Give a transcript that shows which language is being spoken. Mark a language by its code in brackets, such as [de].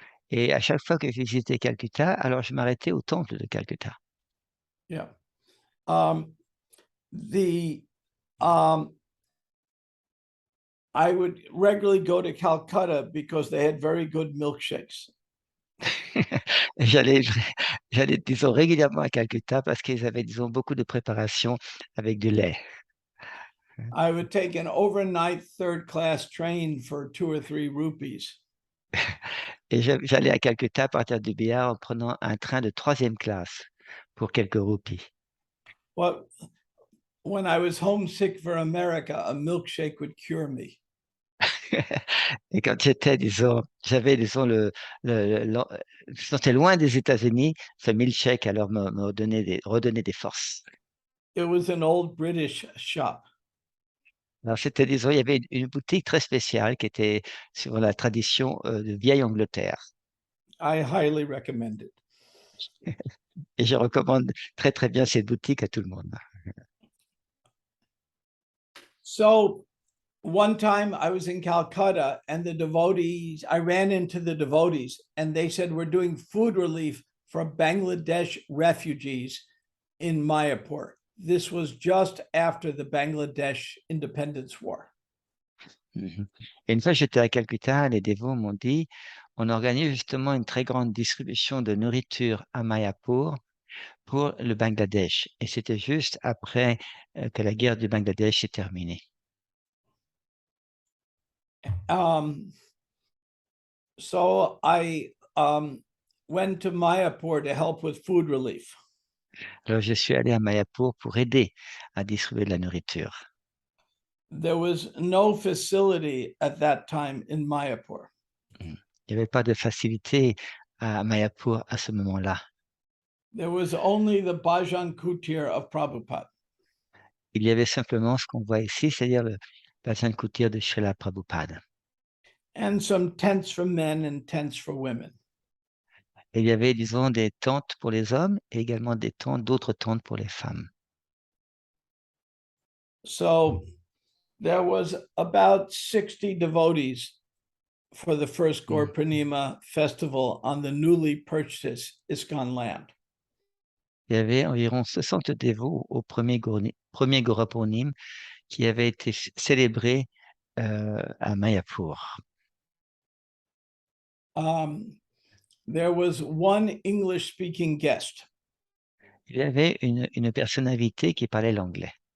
[fr] Et à chaque fois que je visitais Calcutta, alors je m'arrêtais au temple de Calcutta. [en] Yeah. The I would regularly go to Calcutta because they had very good milkshakes. [fr] J'allais, disons, régulièrement à Calcutta parce qu'ils avaient, disons, beaucoup de préparation avec du lait. [en] I would take an overnight third class train for 2 or 3 rupees. [fr] Et j'allais à Calcutta à partir du billard en prenant un train de 3e classe pour quelques roupies. [en] But when I was homesick for America, a milkshake would cure me. [fr] Et quand j'étais, disons, j'avais, disons, je sentais loin des États-Unis, ce milkshake alors me redonnait des forces. [en] It was an old British shop. [fr] Alors c'était, disons, il y avait une boutique très spéciale qui était sur la tradition de vieille Angleterre. [en] I highly recommend it. [fr] Et je recommande très, très bien cette boutique à tout le monde. [en] So one time I was in Calcutta and I ran into the devotees and they said, we're doing food relief for Bangladesh refugees in Mayapur. This was just after the Bangladesh Independence War. [fr] Et une fois, j'étais à Calcutta, les dévots m'ont dit, on organise justement une très grande distribution de nourriture à Mayapur pour le Bangladesh. Et c'était juste après que la guerre du Bangladesh est terminée. [en] So I went to Mayapur to help with food relief. [fr] Alors, je suis allé à Mayapur pour aider à distribuer de la nourriture. [en] There was no facility at that time in Mayapur. [fr] Il n'y avait pas de facilité à Mayapur à ce moment-là. [en] There was only the Bhajan Kutir of Prabhupada. [fr] Il y avait simplement ce qu'on voit ici, c'est-à-dire le bassin de couture de Srila Prabhupada. [en] And some tents for men and tents for women. [fr] Et il y avait, disons, des tentes pour les hommes et également d'autres tentes pour les femmes. [en] So there was about 60 devotees for the first Gaur Purnima festival on the newly purchased ISKCON land. [fr] Il y avait environ 60 dévots au premier Gaura Purnima qui avait été célébré à Mayapur. [en] There was one English-speaking guest. [fr] Il y avait une personne invitée qui parlait l'anglais.